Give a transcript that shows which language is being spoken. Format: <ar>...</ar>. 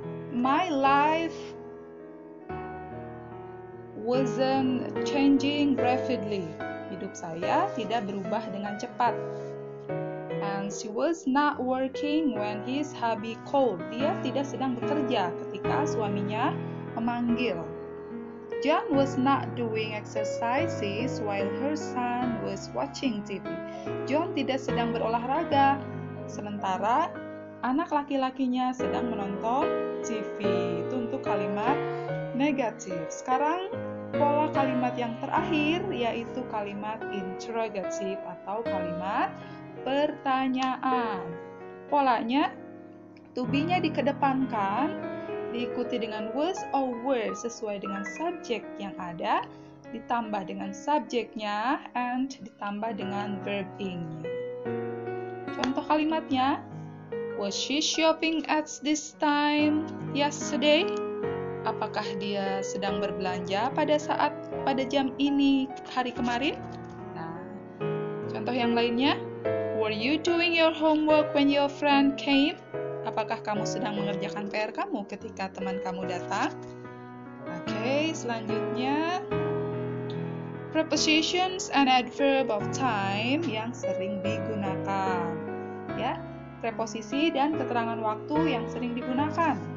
<en>My life wasn't changing rapidly.</en> <id>Hidup saya tidak berubah dengan cepat.</id> <en>And she was not working when his hubby called.</en> <id>Dia tidak sedang bekerja ketika suaminya memanggil.</id> <en>John was not doing exercises while her son was watching TV.</en> <id>John tidak sedang berolahraga, sementara anak laki-lakinya sedang menonton TV. Itu untuk kalimat negatif. Sekarang pola kalimat yang terakhir yaitu kalimat interrogative atau kalimat pertanyaan. Polanya, to be-nya dikedepankan, diikuti dengan was or were sesuai dengan subjek yang ada, ditambah dengan subjeknya, and ditambah dengan verb ing-nya. Contoh kalimatnya,</id> <en>was she shopping at this time yesterday?</en> <id>Apakah dia sedang berbelanja pada jam ini hari kemarin? Nah, contoh yang lainnya,</id> <en>were you doing your homework when your friend came?</en> <id>Apakah kamu sedang mengerjakan PR kamu ketika teman kamu datang? Oke, selanjutnya</id> <en>prepositions and adverb of time</en> <id>yang sering digunakan. Ya, preposisi dan keterangan waktu yang sering digunakan.</id>